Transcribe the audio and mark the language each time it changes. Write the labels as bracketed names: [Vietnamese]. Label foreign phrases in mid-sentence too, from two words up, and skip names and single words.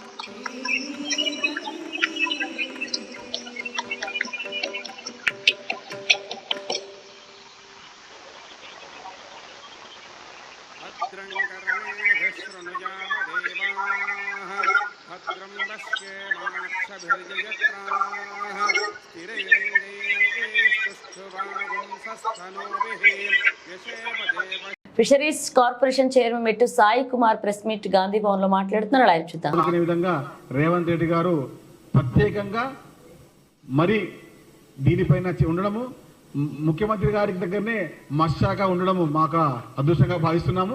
[Sanskrit] भद्रं कर्णेभिः शृणुयाम देवाः भद्रं पश्येमाक्षभिर्यजत्राः स्थिरैरङ्गैस्तुष्टुवागुंसस्तनूभिः यशेम देव [English] Fisheries Corporation Chairman [Telugu] మెట్టు సాయి కుమార్ [English] press meet [Telugu] గాంధీ భవన్ లో మాట్లాడుతున్నారు. లైవ్ చూద్దాం. అనుకునే విధంగా రేవంత్ రెడ్డి గారు ప్రత్యేకంగా మరి దీనిపైన ఉండడము, ముఖ్యమంత్రి గారి దగ్గరనే మత్స్యశాఖ ఉండడము మాకు అదృష్టంగా భావిస్తున్నాము.